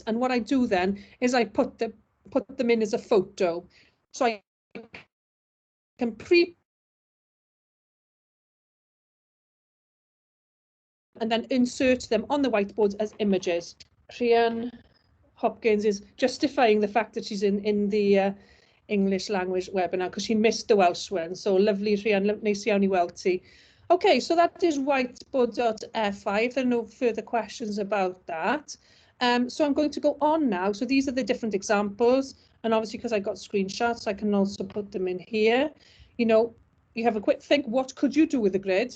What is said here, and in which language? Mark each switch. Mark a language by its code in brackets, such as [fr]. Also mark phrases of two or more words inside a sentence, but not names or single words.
[en] And what I do then is I put them in as a photo, so I can and then insert them on the whiteboard as images. Rhian Hopkins is justifying the fact that she's in the English language webinar because she missed the Welsh one. So lovely, [cy] Rhian, neis iawn I weld ti. [en] Okay, so that is whiteboard.fi. There are no further questions about that. So I'm going to go on now. So these are the different examples. And obviously, because I got screenshots, I can also put them in here. You have a quick think, what could you do with the grid?